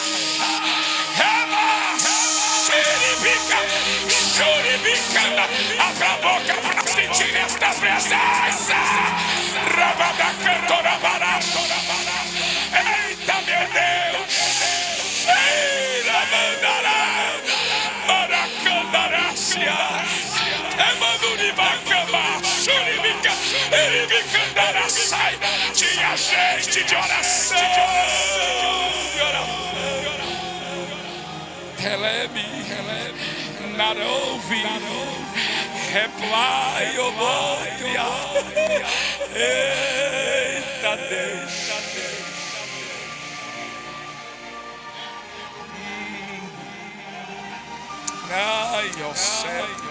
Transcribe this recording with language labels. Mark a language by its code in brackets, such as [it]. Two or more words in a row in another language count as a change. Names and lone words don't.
[pt] Choribicana, abra a boca para sentir esta presença. Rabada cantora barato. Eita, meu Deus. Eira mandará, maracandarácia. É manduribacama, churibica, eribicandara sai. Tinha gente de oração. Helemi, Narovi, reply, Olória. Eita Deus. Ai, ó céu.